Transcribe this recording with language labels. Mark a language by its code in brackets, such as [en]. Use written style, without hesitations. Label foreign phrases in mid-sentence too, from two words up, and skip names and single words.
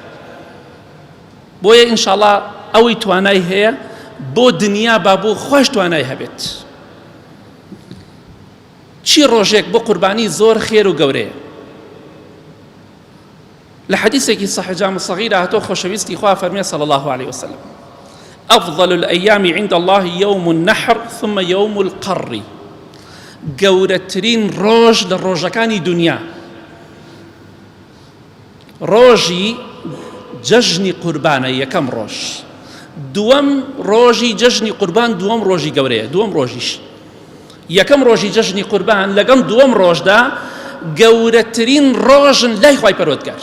[ckb] بۆیە ئینشاءڵڵا ئەوەی توانای هەیە بۆ دنیا با بۆ خۆش توانای هەبێت. چی ڕۆژێک بۆ قوربانی زۆر خێر و گەورەیە. لە حەدیثێکی صحیح جامع صغیرە هاتۆ، خۆشەویستی خوا فەرمێ [ar] صلی الله عليه وسلم: أفضل الأيام عند الله يوم النحر ثم يوم القر. [ckb] گەورەترین ڕۆژ لە ڕۆژەکانی دنیا ڕۆژی جەژنی قوربانە، یەکەم ڕۆژ. دووەم ڕۆژی جەژنی قوربان دووەم ڕۆژی گەورەیە، دووەم ڕۆژیش. یەکەم ڕۆژی جەژنی قوربان لەگەڵ دووەم ڕۆژدا گەورەترین ڕۆژن لای خوای پەروەردگار.